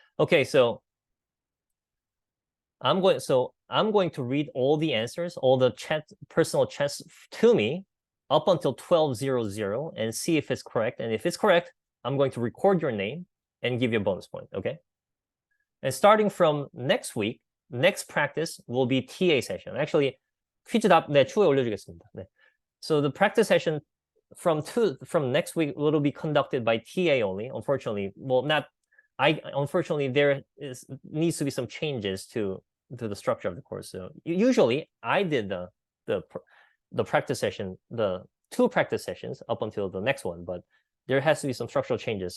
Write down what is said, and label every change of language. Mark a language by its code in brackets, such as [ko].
[en] Okay, so I'm going to read all the answers, all the personal chats to me up until 12:00 and see if it's correct. And if it's correct, I'm going to record your name and give you a bonus point, okay? And starting from next week, next practice will be TA session. [ko] Actually, 퀴즈답 추후에 올려주겠습니다. 네. [en] So the practice session from next week will be conducted by TA only. Unfortunately, unfortunately there needs to be some changes to the structure of the course. So usually I did the practice session, the 2 practice sessions up until the next one, but there has to be some structural changes.